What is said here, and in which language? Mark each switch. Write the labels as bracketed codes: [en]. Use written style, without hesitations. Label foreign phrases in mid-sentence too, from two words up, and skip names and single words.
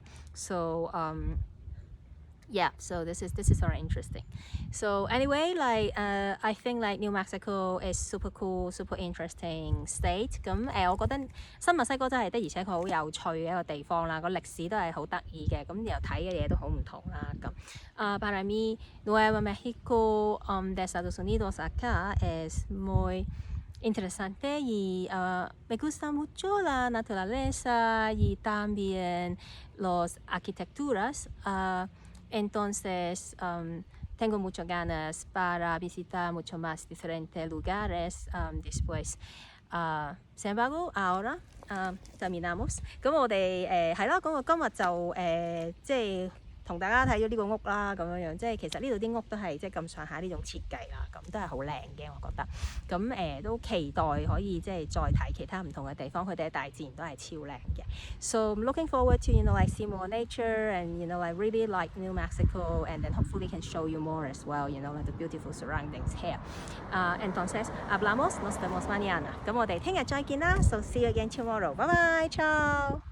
[en] So yeah, so this is very interesting. So anyway, like I think like New Mexico is super cool, super interesting state. [yue] 咁我覺得新墨西哥真係的而且確好有趣嘅一個地方啦，個歷史都係好得意嘅，咁又睇嘅嘢都好唔同啦。 [es] 咁 para mí Nuevo México de Estados Unidos acá es muy interesante y me gusta mucho la naturaleza y también las arquitecturas. Entonces, tengo muchas ganas para visitar mucho más diferentes lugares después. Sin embargo, ahora terminamos。 [yue] 咁我哋係咯，咁我今日就即係同大家睇咗呢個屋啦，咁樣樣，即係其實呢度啲屋都係即係咁上下呢種設計啦，咁都係好靚嘅，我覺得。咁都期待可以即係再睇其他唔同嘅地方，佢哋嘅大自然都係超靚嘅。 [en] So I'm looking forward to like see more nature and I really like New Mexico and then hopefully can show you more as well, like the beautiful surroundings here. [es] Entonces hablamos, nos vemos mañana. [yue] 咁我哋聽日再見啦。 [en] So see you again tomorrow. Bye bye, ciao.